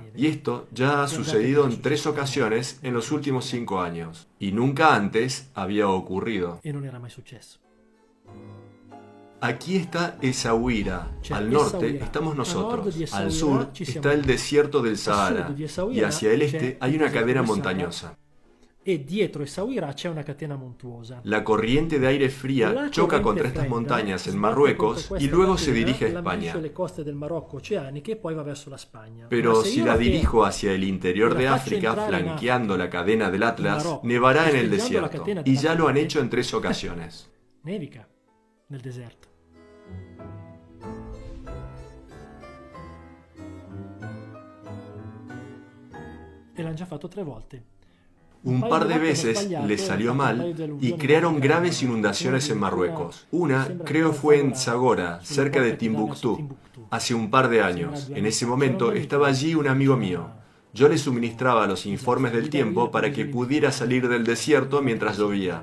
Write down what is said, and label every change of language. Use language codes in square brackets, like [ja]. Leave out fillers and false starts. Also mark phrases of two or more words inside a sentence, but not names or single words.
[es] Y esto ya ha sucedido en 3 ocasiones en los últimos 5 años. Y nunca antes había ocurrido. Aquí está Essaouira. Al norte estamos nosotros. Al sur está el desierto del Sahara. Y hacia el este hay una cadena montañosa. [it] E dietro Essaouira c'è una catena montuosa. [es] La corriente de aire fría choca contra estas montañas en Marruecos y luego se dirige a España. Pero si la dirijo hacia el interior de África, flanqueando la cadena del Atlas, nevará en el desierto. Y ya lo han hecho en 3 ocasiones. [it] Nevica nel deserto. E l'hanno già fatto 3 volte. [es] Un par de veces les salió mal y crearon graves inundaciones en Marruecos. Una, creo, fue en Zagora, cerca de Timbuktu, hace un par de años. En ese momento estaba allí un amigo mío. Yo le suministraba los informes del tiempo para que pudiera salir del desierto mientras llovía.